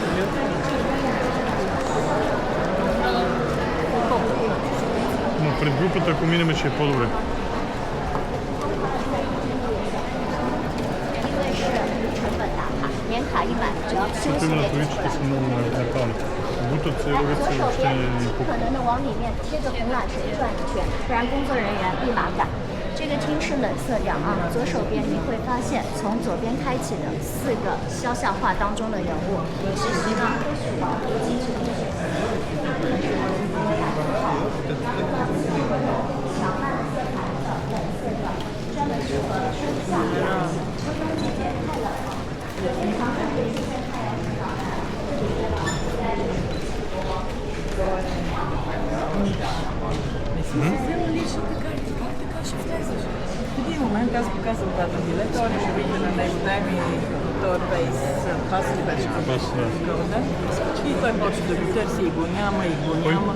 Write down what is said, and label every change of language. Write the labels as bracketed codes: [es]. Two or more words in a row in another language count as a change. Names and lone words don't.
[bg] Но пред групата, ако минем, ще е по-добре. Тук има на количите са много нахални. Бутат се, ловят се, въобще не пука. [zh] 这个厅是冷色调啊，左手边你会发现，从左边开启的4个肖像画当中的人物，是西方科学的基础。强悍色彩的冷色调，专门适合春夏啊。秋冬季节太冷了，平常可以晒太阳洗澡的，就觉得在这里 [bg] В един момент аз показвам двата билета, он ще види на него, дай ми този бейс, пас ли беше? Пас, да. И той почва да го търси и го няма, и го няма.